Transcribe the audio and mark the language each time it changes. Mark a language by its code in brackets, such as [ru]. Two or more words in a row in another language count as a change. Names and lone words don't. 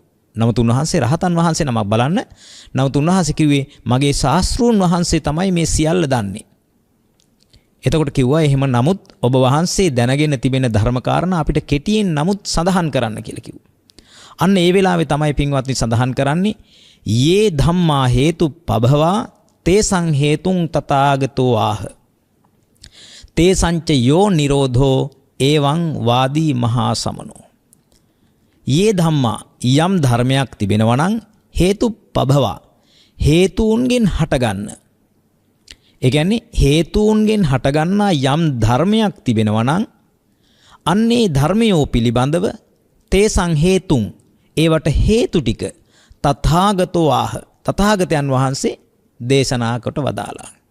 [si] නමුත් උන්වහන්සේ රහතන් වහන්සේ නමක් බලන්න. නමුත් උන්වහන්සේ කිව්වේ මගේ ශාස්ත්‍රූන් වහන්සේ තමයි මේ සියල්ල දන්නේ. එතකොට කිව්වා එහෙම නමුත් ඔබ වහන්සේ දැනගෙන තිබෙන ධර්ම කාරණා අපිට කෙටියෙන් නමුත් සඳහන් කරන්න කියලා කිව්වා. අන්න ඒ වෙලාවේ තමයි පින්වත්නි සඳහන් කරන්නේ [pi] යේ ධම්මා හේතු පභවා තේසං හේතුං තථාගතෝ ආහ තේසංච යෝ නිරෝධෝ එවං වාදී මහා සමනෝ. යේ ධම්මා [si] යම් ධර්මයක් තිබෙනවා නම් [pi] හේතු පභවා [si] හේතුන්ගෙන් හටගන්න. ඒ කියන්නේ හේතුන්ගෙන් හටගන්නා යම් ධර්මයක් තිබෙනවා නම් අන්නේ ධර්මයෝ පිළිබඳව තේසං හේතුන් ඒවට හේතු ටික [pi] තථාගතෝ ආහ [si] තථාගතයන් වහන්සේ දේශනා කොට වදාලා.